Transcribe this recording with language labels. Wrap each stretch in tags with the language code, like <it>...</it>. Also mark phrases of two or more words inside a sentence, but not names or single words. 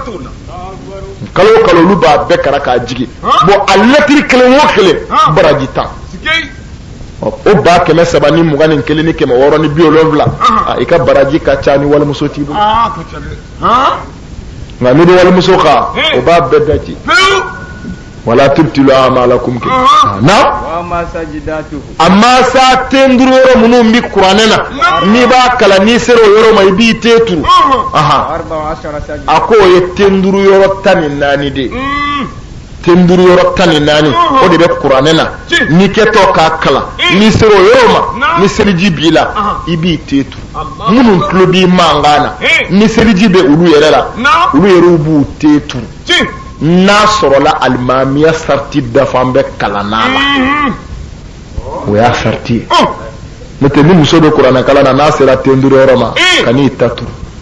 <bm>olu b'a bɛɛ kara k'a jigi bon a lettre kelen o kelen baraji 10 o ba 300 ni 21 ni 600 ni 70 i ka baraji ka ca ni walimuso t'i bolo nka ni walimuso ka o b'a bɛɛ daji wala</bm> <ar>تبطلوا أعمالكم</ar> <bm>na amma sa tenduru yɔrɔ minnu bi kuranɛ na n'i b'a kalan n'i sera o yɔrɔ ma i b'i te turu a ko o ye tenduru yɔrɔ 14 de tenduru yɔrɔ 14 o de bɛ kuranɛ na n'i kɛtɔ k'a kalan n'i sera o yɔrɔ ma ni seliji b'i la i b'i te turu minnu tulo b'i mankan na ni seliji bɛ olu yɛrɛ la olu yɛrɛ b'u te turu n'a sɔrɔla alimamiya sariti dafan bɛ kalanna la o y'a sariti ye n'o tɛ ni muso bɛ kuranɛ kalan na n'a sera tenduru yɔrɔ ma ka n'i ta turu</bm>